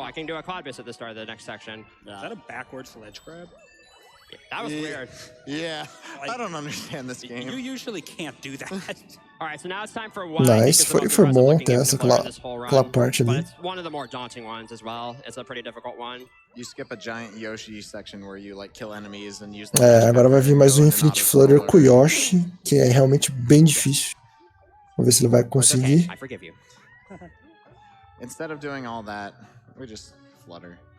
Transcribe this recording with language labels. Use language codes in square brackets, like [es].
[en] I can do a cloud base at the start of the next section. Is that a backwards ledge grab? That was weird. Yeah, I don't understand this game. You usually can't do that. Alright, so now it's time for one. [pt] Nice, foi bom ter aquela parte ali. [en] But it's one of the more daunting ones as well. It's a pretty difficult one. You skip a giant Yoshi section where you like kill enemies and use. [pt] Agora vai vir mais um Infinite Flutter com o Yoshi, que é realmente bem difícil. Vamos ver se ele vai conseguir. [en] I forgive you. Instead of doing all that, we just flutter.